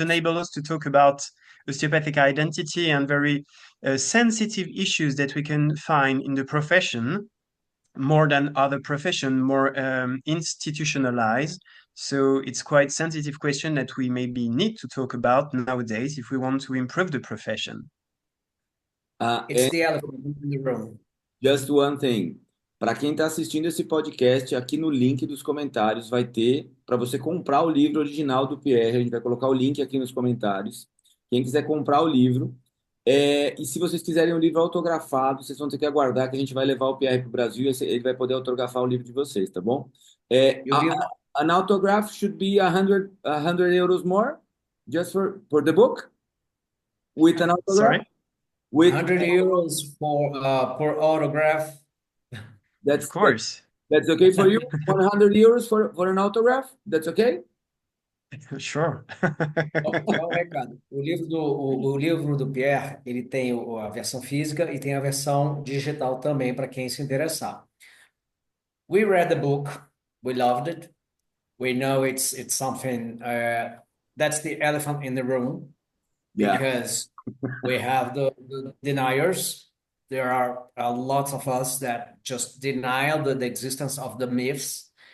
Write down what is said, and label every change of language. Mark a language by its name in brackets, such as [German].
[English] enables us to talk about osteopathic identity and very sensitive issues that we can find in the profession more than other profession, more institutionalized. So it's quite sensitive question that we maybe need to talk about nowadays if we want to improve the profession. It's And the elephant in the room. just one thing. [Portuguese] Para quem está assistindo esse podcast, aqui no link dos comentários vai ter para você comprar o livro original do Pierre. A gente vai colocar o link aqui nos comentários. Quem quiser comprar o livro. E se vocês quiserem um livro autografado, vocês vão ter que aguardar que a gente vai levar o Pierre para o Brasil e ele vai poder autografar o livro de vocês, tá bom? E o livro, [English] An autograph should be 100 euros more just for the book with an autograph. Sorry? With 100 euros for per autograph. Of course. That's okay for you? 100 euros for an autograph? That's okay? Sure. [Portuguese] Só um recado. O livro do Pierre, ele tem a versão física e tem a versão digital também, para quem se interessar. [English] We read the book. We loved it. We know it's something that's the elephant in the room Yeah. because we have the deniers. There are lots of us that just deny the existence of the myths.